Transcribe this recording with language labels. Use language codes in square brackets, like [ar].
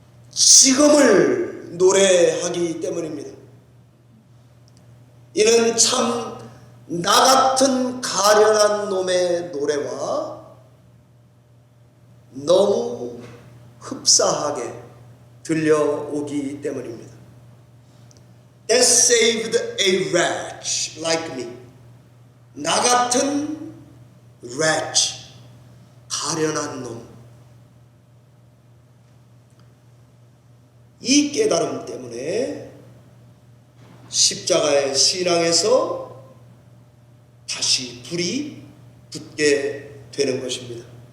[ko] 지금을 노래하기 때문입니다. 이는 참 나 같은 가련한 놈의 노래와 너무 흡사하게 들려오기 때문입니다. [en] That saved a wretch like me. [ko] 나 같은 wretch, 가련한 놈. 이 깨달음 때문에 십자가의 신앙에서 다시 불이 붙게 되는 것입니다.